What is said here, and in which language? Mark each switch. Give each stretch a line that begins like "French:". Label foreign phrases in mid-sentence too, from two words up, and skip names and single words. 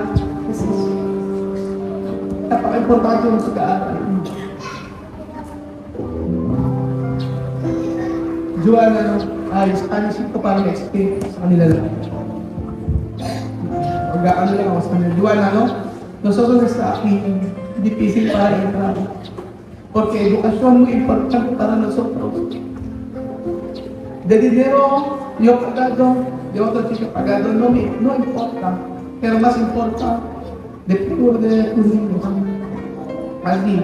Filipino: Kasi napaka-importante yung pag-aaral. Joanna, Spanish ko para ma-explain sa kanila lang. Mag-aano lang ako sa kanila. Joanna, nosotros sa akin,
Spanish: difícil para entrar. Porque educación muy importante para nosotros. De dinero, yo pagado, de otro chico pagado, no importa. Pero más importa de futuro de tus niños. Así.